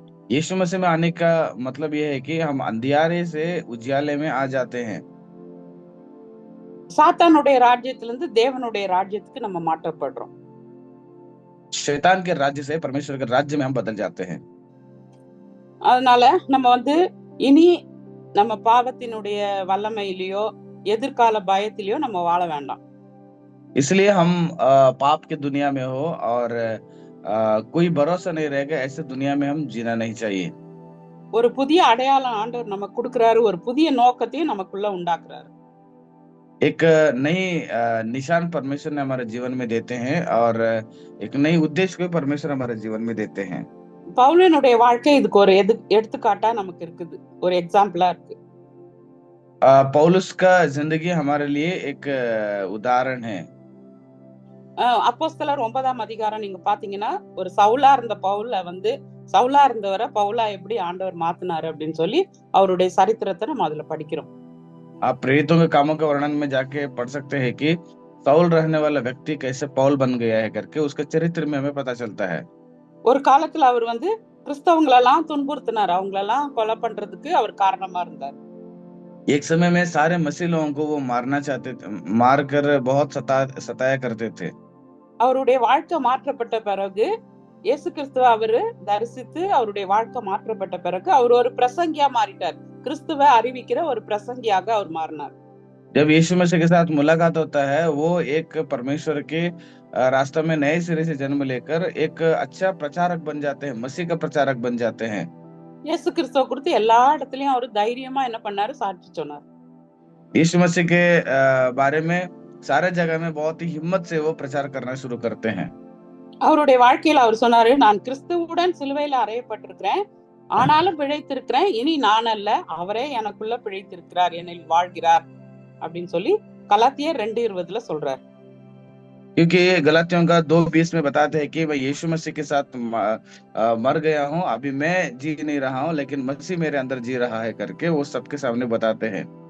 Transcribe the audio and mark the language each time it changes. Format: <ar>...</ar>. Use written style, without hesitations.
<hi>यीशु मसीह में आने का मतलब यह है कि हम अंधियारे से उजियाले में आ जाते हैं।</hi> <ta>சாத்தானுடைய ராஜ்யத்திலிருந்து தேவனுடைய ராஜ்யத்துக்கு நம்ம மாற்றப்படுறோம்.</ta> <hi>शैतान के राज्य से परमेश्वर के राज्य में हम बदल जाते हैं।</hi> <ta>அதனால நம்ம வந்து இனி நம்ம பாவத்தினுடைய வல்லமையிலயோ எதிர்கால பயத்திலயோ நம்ம வாழ வேண்டாம்.</ta> <hi>इसलिए हम पाप की दुनिया में हो और कोई भरोसा नहीं रहेगा, ऐसे दुनिया में हम जीना नहीं चाहिए।</hi> <ta>ஒரு புதிய அடையாளம் ஆண்டவர் நமக்கு கொடுக்கிறாரு, ஒரு புதிய நோக்கத்தையும் நமக்குள்ள உண்டாக்குறாரு.</ta> <hi>एक नई निशान परमेश्वर ने हमारे जीवन में देते हैं और एक नई उद्देश्य को परमेश्वर हमारे जीवन में देते हैं।</hi> <ta>பவுலினுடைய வாழ்க்கை இதுக்கு ஒரு எடுத்துக்காட்டா நமக்கு இருக்குது, ஒரு எக்ஸாம்பிளா இருக்கு.</ta> <hi>पौलुस का जिंदगी हमारे लिए एक उदाहरण है।</hi> <ta>அப்போஸ்தலர் 9ஆம் அதிகாரம் நீங்க பாத்தீங்கன்னா, ஒரு சவுலா இருந்த பவுல வந்து சவுலா இருந்தவரை பவுலா எப்படி ஆண்டவர் மாத்தினாரு அப்படின்னு சொல்லி அவருடைய சரித்திரத்தை நம்ம அதுல படிக்கிறோம்.</ta> <hi>आप प्रेरितों के कामों के वर्णन में जाके पढ़ सकते हैं कि साउल रहने वाला व्यक्ति कैसे पौल बन गया है करके उसके चरित्र में हमें पता चलता है।</hi> <ta>ஒரு காலத்துல அவர் வந்து கிறிஸ்தவங்களெல்லாம் துன்புறுத்தினார், அவங்களெல்லாம் கொலை பண்றதுக்கு அவர் காரணமா இருந்தார்.</ta> <hi>एक समय में सारे मसीह लोगों को वो मारना चाहते थे, मार कर बहुत सताया करते थे।</hi> <ta>அவருடைய வாழ்க்கை மாற்றப்பட்ட பிறகு இயேசு கிறிஸ்துவ அவரு தரிசித்து அவருடைய வாழ்க்கை மாற்றப்பட்ட பிறகு அவர் ஒரு பிரசங்கியா மாறிட்டார். கிறிஸ்துவ அறிவிக்கிற ஒரு பிரசங்கியாக அவர் மாறினார்.</ta> <hi>जब यीशु मसीह के साथ मुलाकात होता है, वो एक परमेश्वर के रास्ते में नए सिरे से जन्म लेकर एक अच्छा प्रचारक बन जाते हैं, मसीह का प्रचारक बन जाते हैं।</hi> <ta>இயேசு கிறிஸ்துவ குறித்து எல்லா இடத்துலயும் அவர் தைரியமா என்ன பண்ணாரு, சாட்சி சொன்னார்.</ta> <hi>यीशु मसीह के बारे में सारे जगह में बहुत ही हिम्मत से वो प्रचार करना शुरू करते हैं।</hi> <ta>அவருடைய வாழ்க்கையில அவர் சொன்னாரு, நான் கிறிஸ்துவுடன் சிலுவையில அறையப்பட்டிருக்கிறேன், ஆனாலும் பிழைத்திருக்கிறேன், இனி நான் அல்ல, அவரே எனக்குள்ள பிழைத்திருக்கிறார், என்னில் வாழ்கிறார் அப்படின்னு சொல்லி கலாத்தியர் 2:20 சொல்றார்.</ta> <hi>क्योंकि गलातियों का 2:20 में बताते हैं कि मैं यीशु मसीह के साथ मर गया हूँ, अभी मैं जी नहीं रहा हूँ लेकिन मसीह मेरे अंदर जी रहा है करके वो सबके सामने बताते हैं।</hi>